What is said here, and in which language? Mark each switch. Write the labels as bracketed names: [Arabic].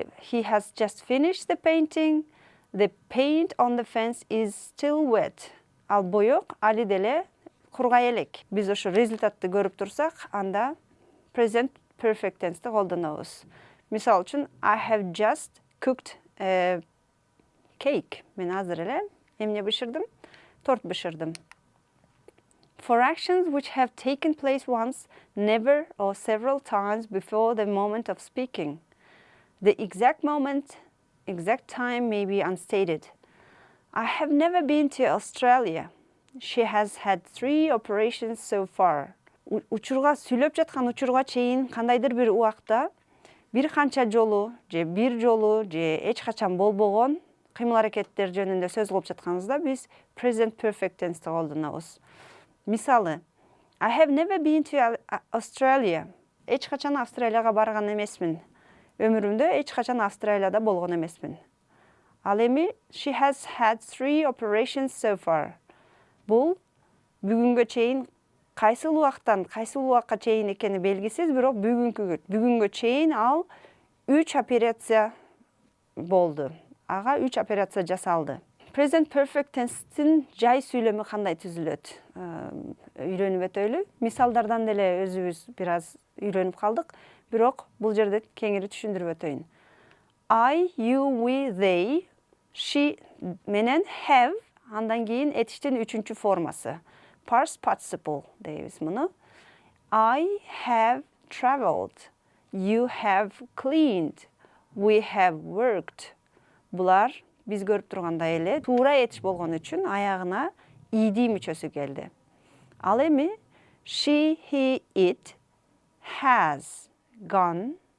[English] He has just finished the painting. The paint on the fence is still wet. [Kyrgyz] Ал боёк али деле кургай элек. Биз ошо результатты көрүп турсак, анда present perfect tense'ти колдонобуз. Мисал үчүн, [English] I have just cooked a cake. [Kyrgyz] Мен азыр эле эмне бышырдым? Торт бышырдым. [English] For actions which have taken place once, never, or several times before the moment of speaking. The exact moment, exact time may be unstated. I have never been to Australia. She has had 3 operations so far. [Kyrgyz] Учурга сүйлөп жаткан учурга чейин кандайдыр бир убакта бир канча жолу же бир жолу же эч качан болбогон кыймыл-аракеттер жөнүндө сөз кылып жатканыбызда биз present perfect tense'ти колдонобуз. Мисалы, [English] I have never been to Australia. [Kyrgyz] Эч качан Австралияга барган эмесмин. Өмүрүмдө эч качан Австралияда болгон эмесмин. Ал эми [English] she has had 3 operations so far. [Kyrgyz] Бул бүгүнгө чейин кайсыл убактан кайсыл убакка чейин экени белгисиз, бирок бүгүнгө чейин ал 3 операция болду. Ага 3 операция жасалды. Present perfect tense'тин жай сүйлөмү кандай түзүлөт? Үйрөнүп өтөлү. Мисалдардан деле өзүбүз бир аз үйрөнүп калдык, бирок бул жерде кеңири түшүндүрүп өтөйүн. I, you, we, they, she менен have, андан кийин этиштин 3-чү формасы. Past participle дейбиз муну. [English] I have traveled. You have cleaned. We have worked. [Kyrgyz] Булар биз көрүп тургандай эле туура этиш болгон үчүн аягына ed мүчөсү келди. Ал эми [English] she, he, it has gone.